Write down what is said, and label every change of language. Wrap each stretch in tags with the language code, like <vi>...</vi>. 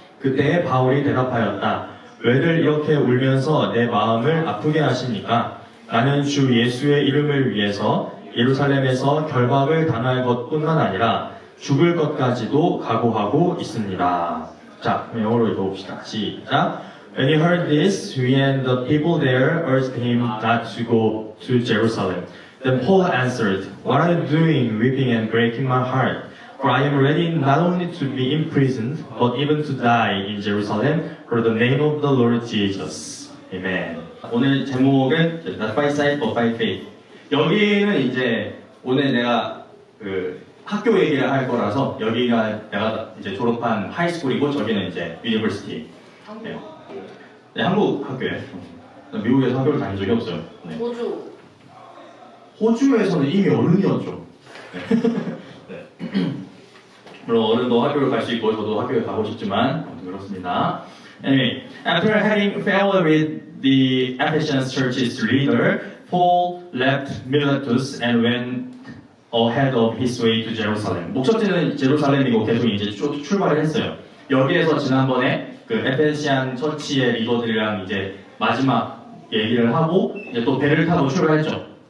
<ko>그때 바울이 대답하였다. 왜들 이렇게 울면서 내 마음을 아프게 하십니까? 나는 주 예수의 이름을 위해서 예루살렘에서 결박을 당할 것뿐만 아니라 죽을 것까지도 각오하고 있습니다. 자, 영어로 읽어봅시다. 시작!</ko> <en>When he heard this, he and the people there urged him not to go to Jerusalem. Then Paul answered, What are you doing, weeping and breaking my heart? For I am ready not only to be imprisoned, but even to die in Jerusalem for the name of the Lord Jesus. Amen.</en> <ko>오늘 제목은</ko> <en>Not by sight, but by faith.</en> <ko>여기는 이제 오늘 내가 학교 얘기를 할 거라서 여기가 내가 이제 졸업한 하이스쿨이고 저기는 이제 유니버시티. 네. 네, 한국 학교에. 미국에서 학교를 다닌 적이 없어요. 네. 호주. 호주에서는 이미 어른이었죠. 네. 네. 물론 어른도 학교를 갈 수 있고 저도 학교에 가고 싶지만 그렇습니다.</ko> <en>Anyway, after having failed with the Ephesians church's leader, Paul left Miletus and went ahead of his way to Jerusalem.</en> <ko>목적지는 제루살렘이고 계속 이제 출발을 했어요. 여기에서 지난번에 그 에페시안 처치의 리더들이랑 이제 마지막 얘기를 하고 이제 또 배를 타고 출발했죠.</ko>